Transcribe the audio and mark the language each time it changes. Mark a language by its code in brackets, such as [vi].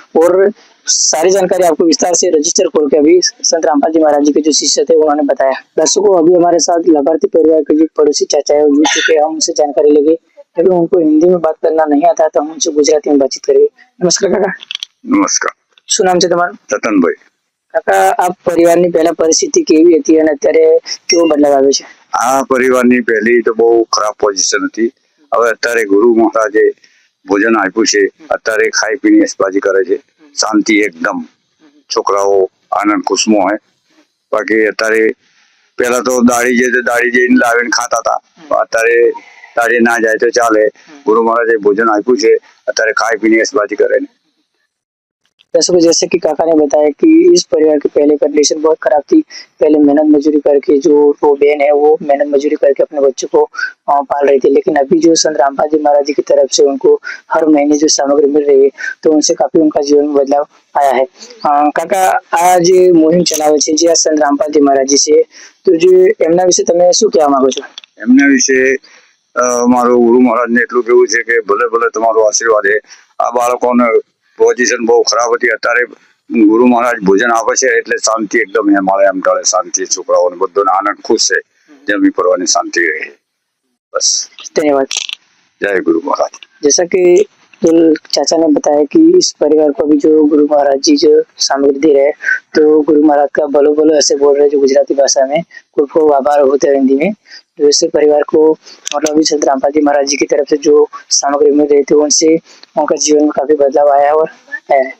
[hi] और सारी जानकारी आपको विस्तार से रजिस्टर खोल के अभी संत रामपाल जी महाराज जी के जो शिष्य थे उन्होंने बताया। दर्शकों, अभी हमारे साथ लाभार्थी परिवार के जो पड़ोसी चाचा है जुड़ चुके हैं, हम उनसे जानकारी लेंगे। लेकिन उनको हिंदी में बात करना नहीं आता तो हम उनसे गुजराती में बातचीत करेंगे। नमस्कार काका। नमस्कार। [gu] શું નામ છે તમારું? રતનભાઈ। કાકા, આ પરિવારની પહેલા પરિસ્થિતિ કેવી હતી અને અત્યારે કેવો બદલાવ આવ્યો છે? આ પરિવારની પહેલી તો બહુ ખરાબ પોઝિશન હતી। હવે અત્યારે ગુરુ મહારાજે ભોજન આપ્યું છે, અત્યારે ખાઈ પીને એસબાજી કરે છે, શાંતિ એકદમ, છોકરાઓ આનંદ ખુશમો હે। બાકી અત્યારે પેલા તો દાડી જઈને લાવીને ખાતા હતા, અત્યારે દાડી ના જાય તો ચાલે। ગુરુ મહારાજે ભોજન આપ્યું છે, અત્યારે ખાઈ પીને એસબાજી કરે। [hi] दर्शकों, जैसे कि काका ने बताया कि इस परिवार की पहले कंडीशन बहुत खराब थी। पहले मेहनत मजदूरी करके जो वो बहन है वो मेहनत मजदूरी करके अपने बच्चों को पाल रही थी। लेकिन अभी जो संत रामपाल जी महाराज जी की तरफ से उनको हर महीने जो सामग्री मिल रही है तो उनसे काफी उनका जीवन में बदलाव आया है। [gu] काका, आज मुहिम चलावे છે જે સંત રામપાલ [hi] जी महाराज जी से, तो जो [gu] એમના વિશે તમે શું કહેવા માંગો છો? એમના વિશે મારું ગુરુ મહારાજને એટલું કેવું છે કે ભલે ભલે તમારો આશીર્વાદ છે। આ બાળકોને પોઝિશન બહુ ખરાબ હતી, અત્યારે ગુરુ મહારાજ ભોજન આપે છે એટલે શાંતિ એકદમ અમારે એમ ટળે, શાંતિ, છોકરાઓને બધાને આનંદ ખુશ છે, જમી પરવાની શાંતિ રહે। [hi] बस धन्यवाद। जय गुरु महाराज। जैसा कि जो चाचा ने बताया कि इस परिवार को भी जो गुरु महाराज जी जो सामग्री दे रहे हैं तो गुरु महाराज का बोलो बोलो ऐसे बोल रहे हैं जो गुजराती भाषा में, खूब आभार होते हैं हिंदी में। तो इससे परिवार को मतलब अभी संत रामपाल जी महाराज जी की तरफ से जो सामग्री मिल रही थी उनसे उनका जीवन में काफी बदलाव आया और है।